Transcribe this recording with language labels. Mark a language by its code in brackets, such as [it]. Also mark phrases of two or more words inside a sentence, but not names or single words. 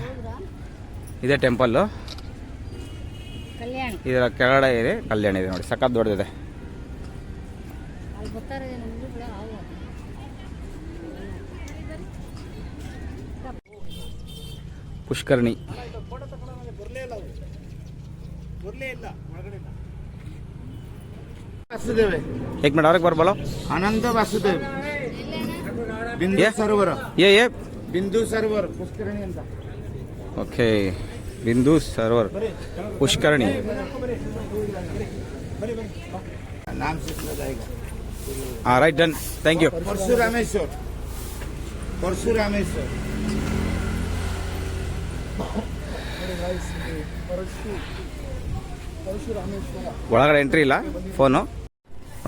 [kn] ಇದೇ ಟೆಂಪಲ್ಲು, ಇದರ ಕೆಳಗಡೆ ಇದೆ ಕಲ್ಯಾಣಿ ಇದೆ ನೋಡಿ, ಸಖತ್ ದೊಡ್ಡದಿದೆ. ಪುಷ್ಕರಣಿ. [hi] एक मिनट और एक बार बोलो. आनंद वासुदेव बिंदु सरोवर. ये बिंदु सरोवर पुष्करणी ಅಂತ. ओके, बिंदु सरोवर पुष्करणी. नाम से सुना जाएगा. [en] right, done, thank you. [hi] परशुरामेश्वर. [kn] ಒಳಗಡೆ ಎಂಟ್ರಿ ಇಲ್ಲ, ಫೋನು ನೋಡಿ.